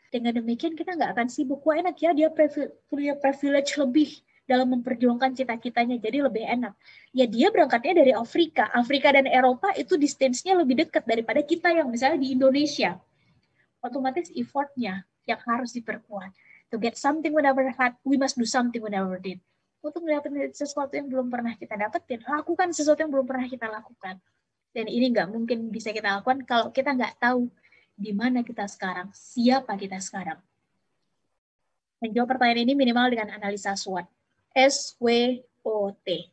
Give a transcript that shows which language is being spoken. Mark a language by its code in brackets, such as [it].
[id] Dengan demikian kita nggak akan sibuk. Wah enak ya, dia punya privilege lebih dalam memperjuangkan cita-citanya, jadi lebih enak. Ya dia berangkatnya dari Afrika. Afrika dan Eropa itu distance-nya lebih dekat daripada kita yang misalnya di Indonesia. Otomatis effortnya yang harus diperkuat. [en] To get something we never had, we must do something we never did. [id] Untuk mendapatkan sesuatu yang belum pernah kita dapetin, lakukan sesuatu yang belum pernah kita lakukan. Dan ini nggak mungkin bisa kita lakukan kalau kita nggak tahu di mana kita sekarang, siapa kita sekarang. Menjawab pertanyaan ini minimal dengan analisa SWOT. SWOT.